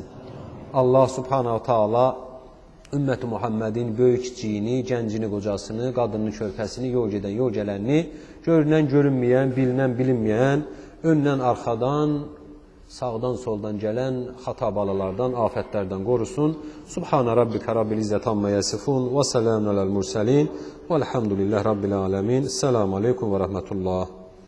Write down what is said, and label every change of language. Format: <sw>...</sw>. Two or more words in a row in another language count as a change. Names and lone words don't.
<az>Allah</az> <ar>سبحانه تعالى</ar> <az>ümmət-i Muhammedin böyük kiçiyini, gəncini, qocasını, qadınını, körpəsini, yol gedən, yol gələnini, görünən, görünməyən, bilinən, bilinməyən, öndən, arxadan, sağdan, soldan gələn xata balalardan, afətlərdən qorusun.</az> <ar>سبحان ربك رب العزة عما يصفون وسلام على المرسلين والحمد لله رب العالمين. السلام عليكم ورحمة الله.</ar>